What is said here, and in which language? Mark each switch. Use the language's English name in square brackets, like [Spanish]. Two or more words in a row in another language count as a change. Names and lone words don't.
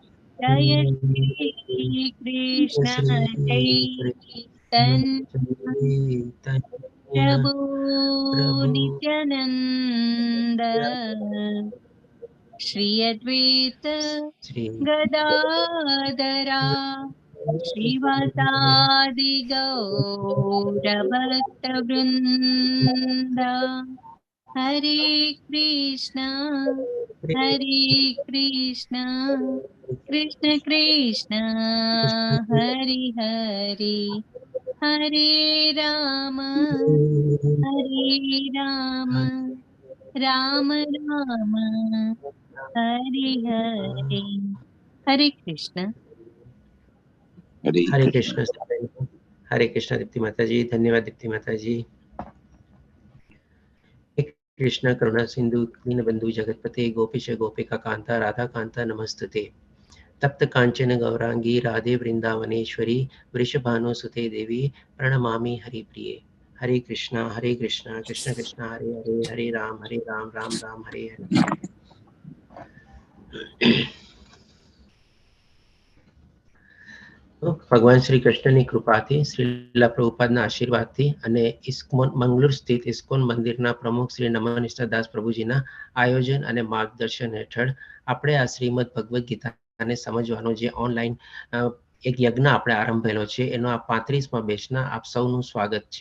[Sanskrit] जय श्री कृष्ण चैतन्य प्रभु नित्यानंद श्री अद्वैत गदाधरा श्रीवासादि गौरभक्तवृंद. हरे कृष्ण कृष्ण कृष्ण हरे हरे हरे राम राम राम हरे हरे. हरे कृष्ण. हरे कृष्ण. हरे कृष्ण दीप्ति माताजी. धन्यवाद दीप्ति माताजी. कृष्ण करुणा सिंधु दीनबंधु जगतपते गोपीश गोपिका कांता राधा कांता नमस्तुते. तप्त कांचन गौरांगी राधे वृंदावनेश्वरी वृषभानुसुते देवी प्रणमामि हरिप्रिये. हरे कृष्णा कृष्ण कृष्ण हरे हरे हरे राम राम राम हरे हरे. [Gujarati] ભગવાન શ્રી કૃષ્ણની કૃપાથી, શ્રીલા પ્રભુપાદના આશીર્વાદથી અને ઇસ્કોન મંગલુર સ્થિત ઇસ્કોન મંદિરના પ્રમુખ શ્રી નમન નિષ્ઠાદાસ પ્રભુજીના આયોજન અને માર્ગદર્શન હેઠળ આપણે આ શ્રીમદ ભગવદ્ ગીતાને સમજવાનો જે ઓનલાઈન એક યજ્ઞ આપણે આરંભેલો છે, એનો આ 35મા બેચના આપ સૌનું સ્વાગત છે.